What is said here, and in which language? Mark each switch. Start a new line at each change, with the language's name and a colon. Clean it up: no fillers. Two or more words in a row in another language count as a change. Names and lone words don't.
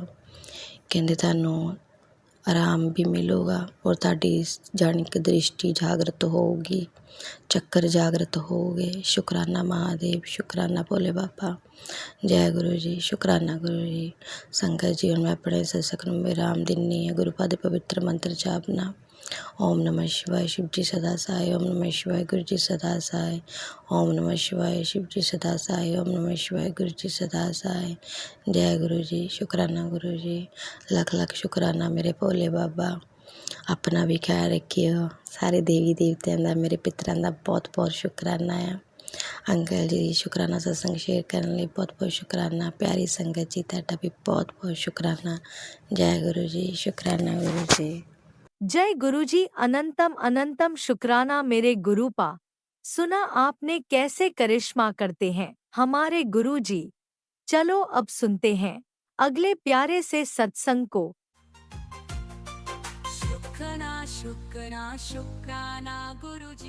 Punjabi: ਕਹਿੰਦੇ ਤੁਹਾਨੂੰ ਆਰਾਮ ਵੀ ਮਿਲੂਗਾ ਔਰ ਤੁਹਾਡੀ ਜਾਣੀ ਕਿ ਦ੍ਰਿਸ਼ਟੀ ਜਾਗਰਤ ਹੋਊਗੀ, ਚੱਕਰ ਜਾਗਰਤ ਹੋਊਗੇ। ਸ਼ੁਕਰਾਨਾ ਮਹਾਦੇਵ, ਸ਼ੁਕਰਾਨਾ ਭੋਲੇ ਬਾਬਾ। ਜੈ ਗੁਰੂ ਜੀ, ਸ਼ੁਕਰਾਨਾ ਗੁਰੂ ਜੀ। ਸੰਗਤ ਜੀ ਹੁਣ ਮੈਂ ਆਪਣੇ ਸਤਸੰਗ ਨੂੰ ਵਿਰਾਮ ਦਿੰਦੀ ਹਾਂ। ਗੁਰੂ ਪਾਦ ਦੇ ਪਵਿੱਤਰ ਮੰਤਰ ਜਾਪਨਾ।
Hindi: ਓਮ ਨਮः शिवाय शिव जी सदा सहाय, ओम नमः शिवाय गुरु जी सदा सहाय, ओम नमः शिवाय शिव जी सदा सहाय, ओम नमः शिवाय गुरु जी सदा सहाय। जय गुरु जी, शुकराना गुरु जी, ਲੱਖ शुकराना मेरे भोले बाबा। अपना भी ख्याल रखियो।
Punjabi: सारे देवी देवतियां ਦਾ, ਮੇਰੇ ਪਿਤਰਾਂ ਦਾ ਬਹੁਤ ਸ਼ੁਕਰਾਨਾ ਆ। ਅੰਕਲ ਜੀ ਸ਼ੁਕਰਾਨਾ ਸਤਸੰਗ ਸ਼ੇਅਰ ਕਰਨ ਲਈ ਬਹੁਤ ਸ਼ੁਕਰਾਨਾ। ਪਿਆਰੀ ਸੰਗਤ ਜੀ ਤੁਹਾਡਾ ਵੀ ਬਹੁਤ ਸ਼ੁਕਰਾਨਾ। ਜੈ ਗੁਰੂ ਜੀ, शुकराना गुरु जी।
Hindi: जय गुरु जी, अनंतम शुक्राना मेरे गुरुपा। सुना आपने कैसे करिश्मा करते हैं हमारे गुरु जी। चलो अब सुनते हैं अगले प्यारे से सत्संग को। शुक्राना गुरु जी।